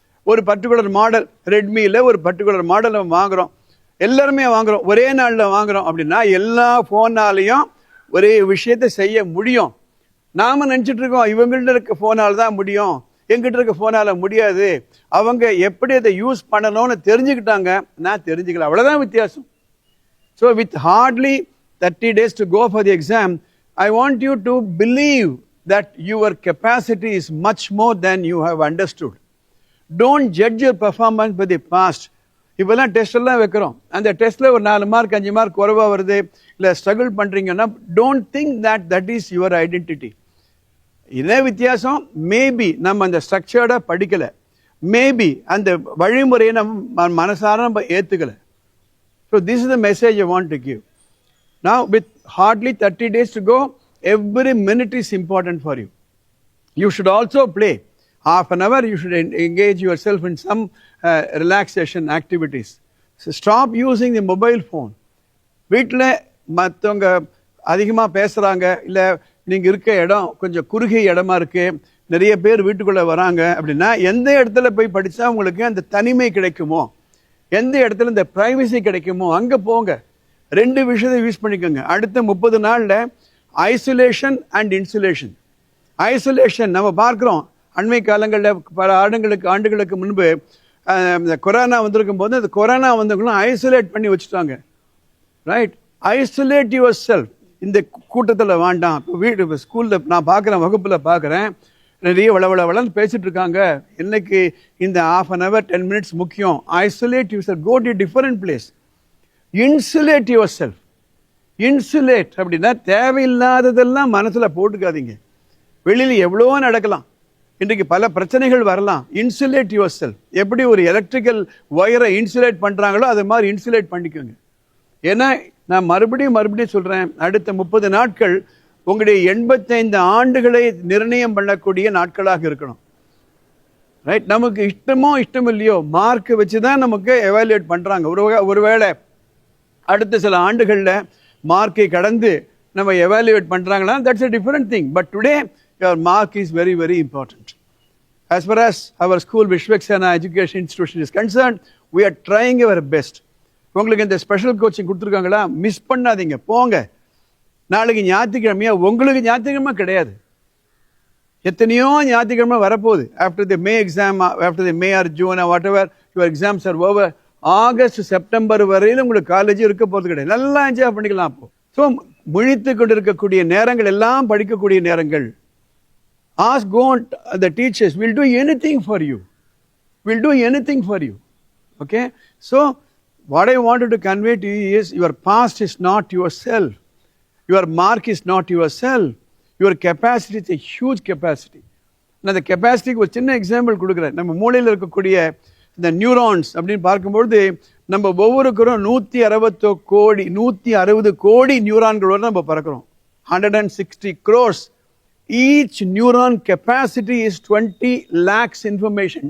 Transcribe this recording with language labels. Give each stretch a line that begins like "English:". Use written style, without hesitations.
Tamil: ஒரு particular model ரெட்மியில் ஒரு particular model நம்ம வாங்குகிறோம், எல்லாருமே வாங்குகிறோம், ஒரே நாளில் வாங்குகிறோம் அப்படின்னா எல்லா ஃபோனாலையும் ஒரே விஷயத்தை செய்ய முடியும். நாம் நினச்சிட்டு இருக்கோம் இவங்கள்ட்ட இருக்க ஃபோனால் தான் முடியும், எங்கிட்ட இருக்க ஃபோனால் முடியாது. அவங்க எப்படி அதை யூஸ் பண்ணணும்னு தெரிஞ்சுக்கிட்டாங்க, நான் தெரிஞ்சுக்கல, அவ்வளோதான் வித்தியாசம்.
English: So with hardly 30 days to go for the exam, I want you to believe that your capacity is much more than you have understood. Don't judge your performance by the past.
Tamil: இப்போல்லாம் test எல்லாம் வைக்கிறோம், அந்த டெஸ்ட்டில் ஒரு 4 mark 5 mark குறைவாக வருது, இல்லை struggle பண்ணுறீங்கன்னா
English: Don't think that is your identity.
Tamil: இதே வித்தியாசம், மேபி நம்ம அந்த ஸ்ட்ரக்சர்டாக படிக்கலை, மேபி அந்த வழிமுறையை நம்ம மனசார நம்ம ஏற்றுக்கலை.
English: So this is the message I want to give. Now with hardly 30 days to go, every minute is important for you. You should also play. Half an hour you should engage yourself in some relaxation activities. So stop using the mobile phone.
Tamil: வீட்டில் மற்றவங்க அதிகமாக பேசுகிறாங்க, இல்லை நீங்கள் இருக்க இடம் கொஞ்சம் குறுகிய இடமா இருக்குது, நிறைய பேர் வீட்டுக்குள்ளே வராங்க அப்படின்னா எந்த இடத்துல போய் படித்தா உங்களுக்கு அந்த தனிமை கிடைக்குமோ, எந்த இடத்துல இந்த ப்ரைவசி கிடைக்குமோ அங்கே போங்க. 2 விஷயத்தை யூஸ் பண்ணிக்கோங்க. அடுத்த 30 நாளில் ஐசோலேஷன் அண்ட் இன்சுலேஷன். ஐசோலேஷன் நம்ம பார்க்குறோம், அண்மை காலங்களில் பல ஆண்டுகளுக்கு முன்பு இந்த கொரோனா வந்திருக்கும் போது அந்த கொரோனா வந்தவங்களும் ஐசோலேட் பண்ணி வச்சுட்டாங்க.
English: Right, isolate yourself.
Tamil: இந்த கூட்டத்தில் வேண்டாம். இப்போ வீடு ஸ்கூலில் நான் பார்க்குறேன், வகுப்பில் பார்க்குறேன், நிறைய வளன்னு பேசிட்டு இருக்காங்க. இன்னைக்கு இந்த
English: half an hour
Tamil: 10 minutes முக்கியம்.
English: Isolate yourself, go to different place. Insulate yourself.
Tamil: Insulate அப்படின்னா தேவையில்லாததெல்லாம் மனசில் போட்டுக்காதீங்க. வெளியில் எவ்வளோ நடக்கலாம், இன்றைக்கு பல பிரச்சனைகள் வரலாம்.
English: Insulate yourself.
Tamil: எப்படி ஒரு எலக்ட்ரிக்கல் ஒயரை இன்சுலேட் பண்ணுறாங்களோ அது மாதிரி இன்சுலேட் பண்ணிக்கோங்க. ஏன்னா நான் மறுபடியும் சொல்கிறேன், அடுத்த 30 நாட்கள் உங்களுடைய 85 ஆண்டுகளை நிர்ணயம் பண்ணக்கூடிய நாட்களாக இருக்கணும். ரைட், நமக்கு இஷ்டமோ இல்லையோ மார்க் வச்சு தான் நமக்கு எவாலுவேட் பண்ணுறாங்க. ஒருவேளை அடுத்த சில ஆண்டுகளில் மார்க்கை கடந்து நம்ம எவாலுவேட் பண்ணுறாங்களா,
English: That's a different thing. But today your mark is very very important. As far as our school Vishwaksena Education Institution is concerned, we are trying our best.
Tamil: உங்களுக்கு இந்த ஸ்பெஷல் கோச்சிங் கொடுத்துருக்காங்களா, மிஸ் பண்ணாதீங்க, போங்க. நாளைக்கு ஞாயிற்றுக்கிழமையா, உங்களுக்கு ஞாயிற்றுக்கிழமை கிடையாது. எத்தனையோ ஞாயிற்றுக்கிழமை வரப்போகுது.
English: after the May exam, after the May or June whatever your exams are over,
Tamil: August September வரையிலும் உங்களுக்கு காலேஜ் இருக்க போகிறது கிடையாது. நல்லா என்ஜாய் பண்ணிக்கலாம். அப்போ ஸோ முழித்து கொண்டு இருக்கக்கூடிய நேரங்கள் எல்லாம் படிக்கக்கூடிய நேரங்கள்.
English: Ask God, the teachers will do anything for you. Will do anything for you. Okay? So, what I wanted to convey to you is your past is not yourself. Your mark is not yourself. Your capacity is a huge capacity.
Tamil: நான் அந்த கெப்பாசிட்டிக்கு ஒரு சின்ன example கொடுக்குறேன். நம்ம மூளையில் இருக்கக்கூடிய இந்த neurons அப்படின்னு பார்க்கும்பொழுது நம்ம ஒவ்வொருக்கரும் 160 கோடி நியூரான்களோடு நம்ம பறக்கிறோம்.
English: 160 crores. Each neuron capacity is 20 lakhs information.